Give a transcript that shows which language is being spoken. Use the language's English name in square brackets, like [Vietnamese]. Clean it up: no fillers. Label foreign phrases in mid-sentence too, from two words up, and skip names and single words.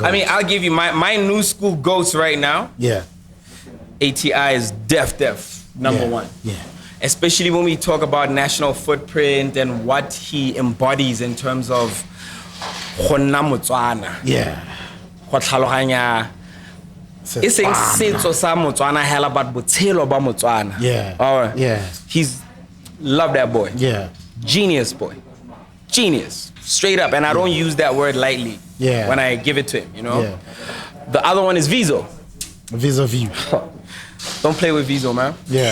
[English] I mean, I'll give you my new school goats right now. Yeah. ATI is def number one. Yeah. Especially when we talk about national footprint and what he embodies in terms of Yeah. It's a [Tswana] setso sa Motswana hela but botshelo ba Motswana. [English] Yeah. Alright. Yeah. He's love that boy. Yeah. Genius boy. Genius. Straight up. And I don't use that word lightly when I give it to him, you know? Yeah. The other one is Vizo. Vis-a-vis. Don't play with Vizo, man. Yeah.